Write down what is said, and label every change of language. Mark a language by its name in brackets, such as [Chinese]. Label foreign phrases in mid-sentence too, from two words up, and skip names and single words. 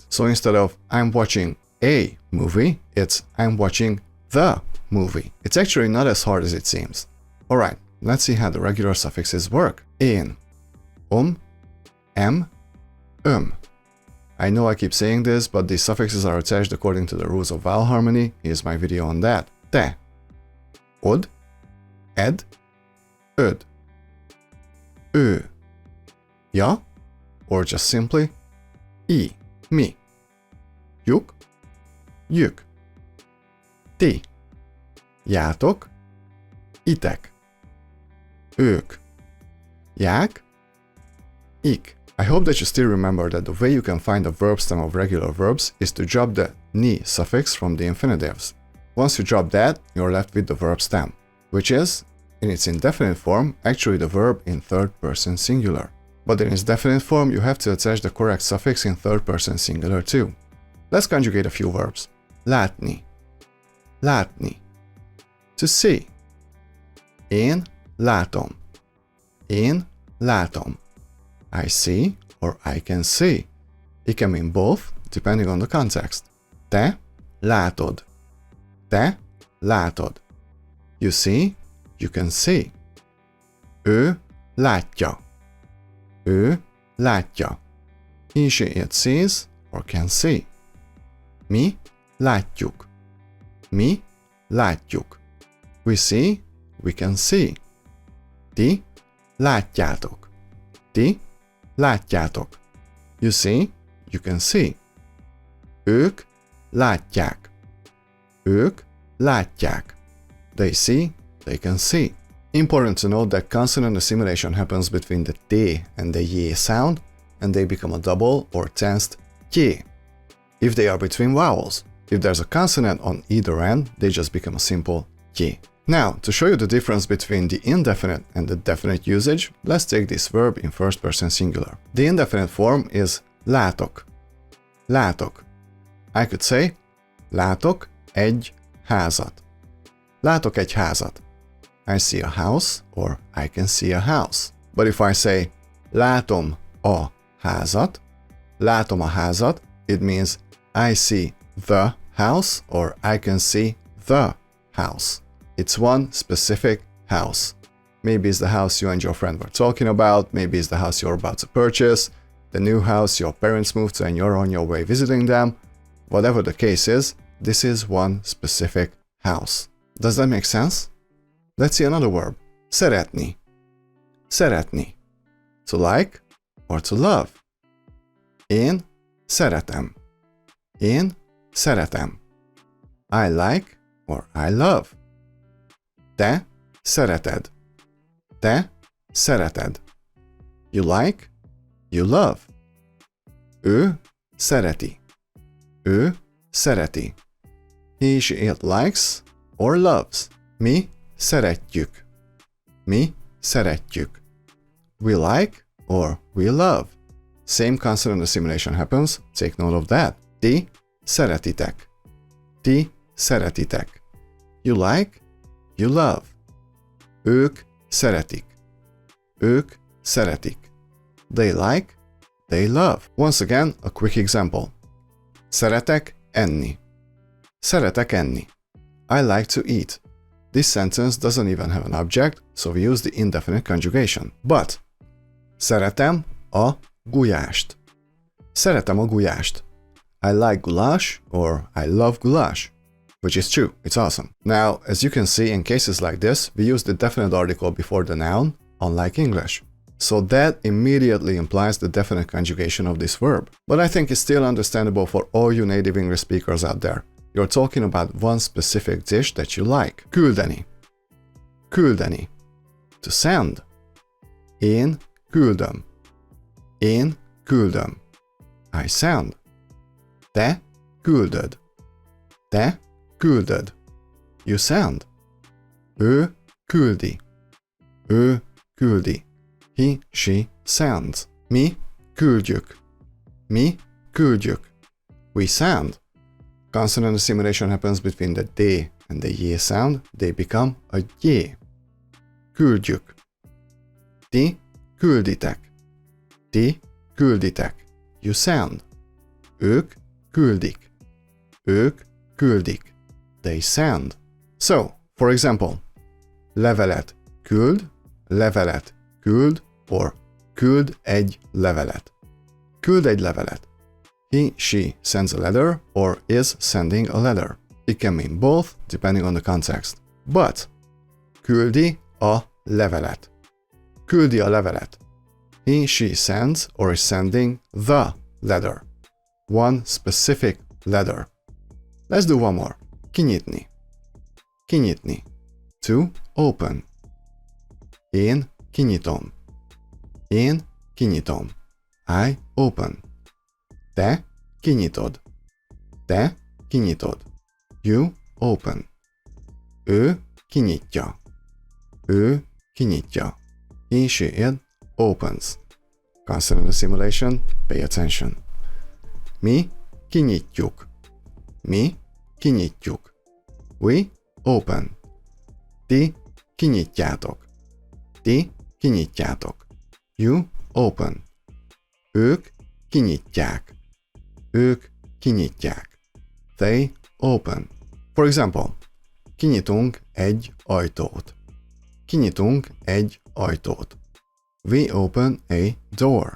[English] So instead of I'm watching a movie, it's I'm watching the movie. It's actually not as hard as it seems. Alright, let's see how the regular suffixes work. [Hungarian] Én, em, [English] I know I keep saying this, but these suffixes are attached according to the rules of vowel harmony. Here's my video on that. [Hungarian] Te, od, ed, öd, ő, ja, [English] or just simply I, [Hungarian] mi, juk, jük, ti, játok, itek, ők, ják, ik. [English] I hope that you still remember that the way you can find the verb stem of regular verbs is to drop the ni suffix from the infinitives. Once you drop that, you're left with the verb stem, which is, in its indefinite form, actually the verb in third person singular. But in its definite form, you have to attach the correct suffix in third person singular too. Let's conjugate a few verbs. [Hungarian] Látni, látni. [English] To see. [Hungarian] Én látom, én látom. [English] I see or I can see. It can mean both, depending on the context. [Hungarian] Te látod. Te látod. [English] You see, you can see. [Hungarian] Ő látja. Ő látja. [English] He, she, it sees or can see. [Hungarian] Mi látjuk. Mi látjuk. [English] We see, we can see. [Hungarian] Ti látjátok. Ti látjátok. [English] You see, you can see. [Hungarian] Ők látják. Ők látják. [English] They see, they can see. Important to note that consonant assimilation happens between the t and the y sound, and they become a double or tensed y if they are between vowels. If there's a consonant on either end, they just become a simple y. Now, to show you the difference between the indefinite and the definite usage, let's take this verb in first person singular. The indefinite form is látok. [Hungarian] Látok. [English] I could say, [Hungarian] látok egy házat. Látok egy házat. [English] I see a house, or I can see a house. But if I say, [Hungarian] látom a házat, látom a házat, [English] it means I see the house, or I can see the house. It's one specific house. Maybe it's the house you and your friend were talking about, maybe it's the house you're about to purchase, the new house your parents moved to and you're on your way visiting them. Whatever the case is, this is one specific house. Does that make sense? Let's see another verb. [Hungarian] Szeretni. Szeretni. [English] To like or to love. [Hungarian] Én szeretem. Én szeretem. [English] I like or I love. [Hungarian] Te szereted. Te szereted. [English] You like, you love. [Hungarian] Ő szereti. Ő szereti. [English] He, she, it likes or loves. [Hungarian] Mi szeretjük. Mi szeretjük. [English] We like or we love. Same consonant assimilation happens, take note of that. [Hungarian] Ti szeretitek. Ti szeretitek. [English] You like, you love. [Hungarian] Ők szeretik. Ők szeretik. [English] They like, they love. Once again, a quick example. [Hungarian] Szeretek enni. Szeretek enni. [English] I like to eat. This sentence doesn't even have an object, so we use the indefinite conjugation. [Hungarian] But szeretem a gulyást. Szeretem a gulyást. [English] I like goulash or I love goulash. Which is true, it's awesome. Now, as you can see, in cases like this, we use the definite article before the noun, unlike English. So that immediately implies the definite conjugation of this verb. But I think it's still understandable for all you native English speakers out there. You're talking about one specific dish that you like. [Hungarian] Küldeni. Küldeni. [English] To send. [Hungarian] Én küldöm. Én küldöm. [English] I send. [Hungarian] Te küldöd. Te küldöd. [English] You send. [Hungarian] Ő küldi. Ő küldi. [English] He, she sends. [Hungarian] Mi küldjük. Mi küldjük. [English] We send. Consonant assimilation happens between the D and the J sound. They become a J. Küldjük. [Hungarian] Ti külditek. Ti külditek. [English] You send. [Hungarian] Ők küldik. Ők küldik. [English] They send. So, for example, [Hungarian] levelet küld, levelet küld, or küld egy levelet. Küld egy levelet. [English] He, she sends a letter or is sending a letter. It can mean both, depending on the context. But, [Hungarian] küldi a levelet. Küldi a levelet. [English] He, she sends or is sending the letter. One specific letter. Let's do one more. [Hungarian] Kinyitni. Kinyitni. [English] To open. [Hungarian] Én kinyitom. Én kinyitom. [English] I open. [Hungarian] Te kinyitod. Te kinyitod. [English] You open. [Hungarian] Ő kinyitja. Ő kinyitja. [English] He, she, it opens. Consonant assimilation, pay attention. [Hungarian] Mi kinyitjuk. Mi kinyitjuk. [English] We open. [Hungarian] Ti kinyitjátok. Ti kinyitjátok. [English] You open. [Hungarian] Ők kinyitják. Ők kinyitják. [English] They open. For example, [Hungarian] kinyitunk egy ajtót. Kinyitunk egy ajtót. [English] We open a door.